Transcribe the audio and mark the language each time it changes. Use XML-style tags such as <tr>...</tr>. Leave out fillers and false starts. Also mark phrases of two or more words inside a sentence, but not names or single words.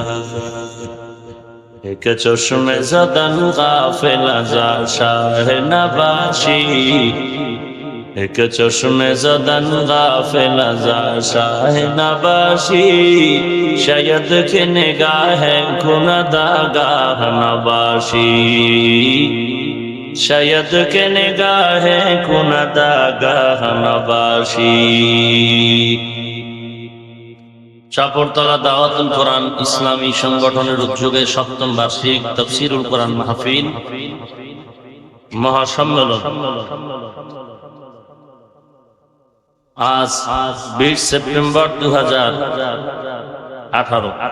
<fa>ایک چشم زدن غافل ازا شاہ نباشی ایک چشم زدن غافل ازا شاہ نباشی شاید کہ نگاہ گناہگار نباشی شاید کہ نگاہ گناہگار نباشی.</fa> <bn>চাপড়তলা দাওয়াতুল কোরআন ইসলামী সংগঠনের উদ্যোগে ৭ম বার্ষিক</bn> <ar>تفسير القرآن</ar> <bn>মাহফিল মহাসম্মেলন আজ ২০ সেপ্টেম্বর ২০১৮।</bn>